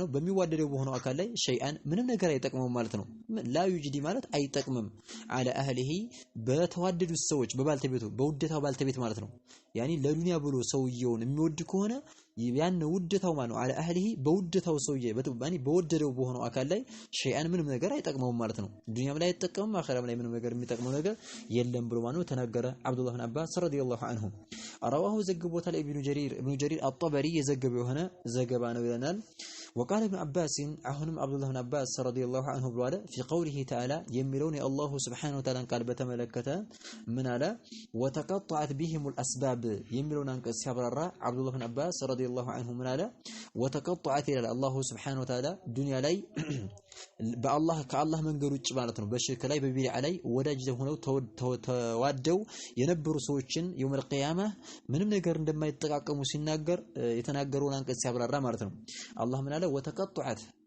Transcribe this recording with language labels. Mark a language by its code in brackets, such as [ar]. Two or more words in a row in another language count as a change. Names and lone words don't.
[am] ነው በሚዋደደው በሆነው አካል ላይ ሸይአን ምንም ነገር አይጠቅመውም ማለት ነው። [ar] لا يجدي [am] ማለት አይጠቅምም [ar] على أهله [am] በተዋደዱት ሰዎች በባልተቤቱ በውደታው ባልተቤት ማለት ነው ያኒ ለዱንያ ብሎ ሰውየውን የሚወድ ከሆነ ያን ውደታው ማለት ነው [ar] على أهله [am] በውደታው ሰውዬ በተባኒ በወደደው በሆነው አካል ላይ ሸይአን ምንም ነገር አይጠቅመውም ማለት ነው። ዱንያም ላይ አይጠቅምም አኺራም ላይ ምንም ነገር የሚጠቅመው ነገር የለም ብሎ ማለት ነው ተናገረ አብዱላህ ብን አባስ [ar] رضي الله عنه። [am] ረዋሁ ዘግቦታል ኢብኑ ጀሪር አጠበሪ የዘገበው የሆነ ዘገባ ነው ይለናል። [ar] وقال ابن عباس [am] አሁንም አብዱላህ ብን አባስ ረዲየላሁ ዐንሁ ብሏል [ar] في قوله تعالى [am] የሚለውን የአላሁ [ar] سبحانه وتعالى [am] ቃል በተመለከተ ምን አለ [ar] وتقطعت بهم الاسباب [am] የሚለውን አንቀጽ ሲያብራራ አብዱላህ ብን አባስ [ar] رضي الله عنه [am] ምን አለ وتقطعت ይላል [ar] الله سبحانه وتعالى [am] ዱንያ ላይ በአላህ ከአላህ መንገድ ውጭ ማለት ነው በሽርክ ላይ በቢድዓ ላይ ወዳጅ ሆነው ተዋደው የነበሩ ሰዎችን [ar] يوم القيامة [am] ምንም ነገር እንደማይጠቃቀሙ ሲናገር የተናገረውን አንቀጽ ሲያብራራ ማለት ነው አላህ ምን አለ ወተቀطعت